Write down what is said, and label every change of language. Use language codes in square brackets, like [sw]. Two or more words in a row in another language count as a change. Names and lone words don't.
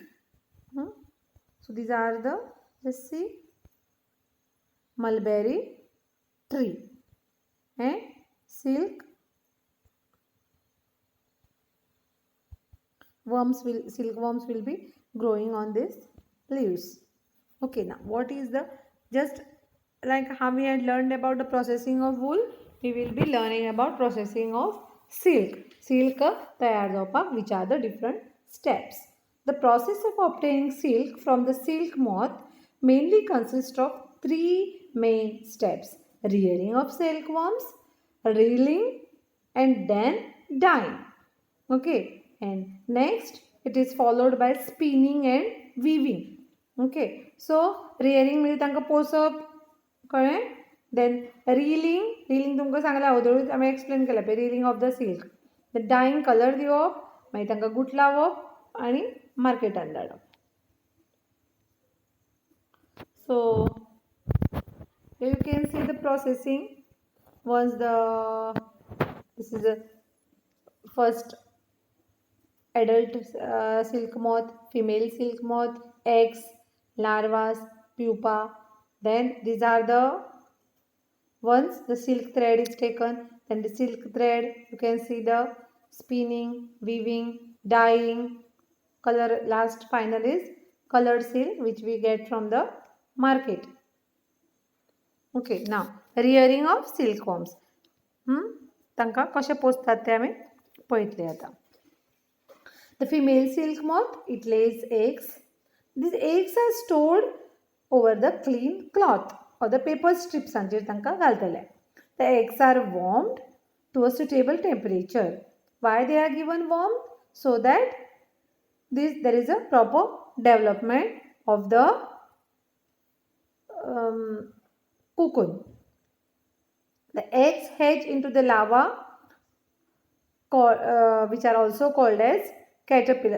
[en] So these are the, let's see, mulberry tree and silk silkworms will be growing on these leaves. Okay, now what is the, just like how we had learned about the processing of wool, we will be learning about processing of silk. Silk [kok] तयार जावपाक [en] which are the different steps. The process of obtaining silk from the silk moth mainly consists of 3 main steps: rearing of silkworms, reeling, and then dyeing. Okay, and next it is followed by spinning and weaving. Okay, so rearing [kok] म्हणजे तांकां पोसप, कळ्ळें. [en] then reeling [kok] तुमकां सांगलां हळूहळू आमी एक्सप्लेन केलां पळय, [en] reeling of the silk. the dyeing colour [kok] दिवप, मागीर तांकां गूठ लावप आनी मार्केटान धाडप. [en] सो you can see the processing. Once this is the first adult silk moth, female silk moth, eggs, larvas, pupa. Then these are the once the silk thread is taken, then the silk thread you can see the spinning, weaving, dyeing, color. Last final is colored silk which we get from the market. Okay, now rearing of silkworms. [kok] तांकां कशें पोसतात तें आमी पळयतले आतां. [en] The female silk moth, it lays eggs. These eggs are stored over the clean cloth or the paper strips [kok] हांचेर तांकां घालतले. [en] The eggs are warmed to a suitable temperature. Why they are given warm? So that there is a proper development of the cocoon. The eggs hatch into the larva, which are also called as caterpillars.